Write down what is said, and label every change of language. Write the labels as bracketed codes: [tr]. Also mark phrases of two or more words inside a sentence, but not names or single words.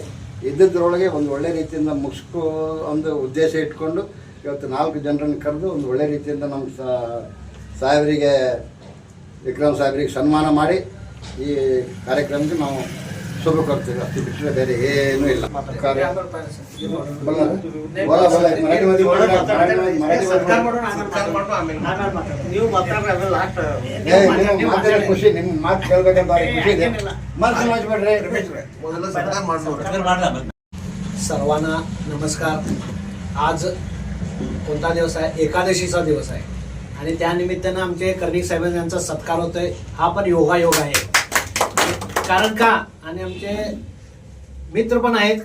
[kn] ಇದ್ದದ್ರೊಳಗೆ ಒಂದು ಒಳ್ಳೆ ರೀತಿಯಿಂದ ಮುಗಿಸ್ಕೋ ಒಂದು ಉದ್ದೇಶ ಇಟ್ಕೊಂಡು ಇವತ್ತು 4 ಜನರನ್ನು ಕರೆದು ಒಂದು ಒಳ್ಳೆ ರೀತಿಯಿಂದ ನಮ್ಮ ಸಾಹೇಬರಿಗೆ ವಿಕ್ರಮ್ ಸಾಹೇಬರಿಗೆ ಸನ್ಮಾನ ಮಾಡಿ ಈ ಕಾರ್ಯಕ್ರಮಕ್ಕೆ ನಾವು ಶುಭ ಕೊಡ್ತೀವಿ. ಅಷ್ಟು ಬಿಟ್ಟರೆ ಬೇರೆ ಏನೂ ಇಲ್ಲ. ಖುಷಿ, ನಿಮ್ಮ ಮಾತು ಕೇಳ್ಬೇಕಂತ ಖುಷಿ ಇದೆ. [mr] सर्वांना नमस्कार. आज कोणता दिवस आहे? एकादशीचा दिवस आहे आणि त्यानिमित्तानं आमचे कर्णिक साहेबांचा सत्कार होतोय. हा पण योगायोग आहे. कारण का, आणि आमचे मित्र पण आहेत.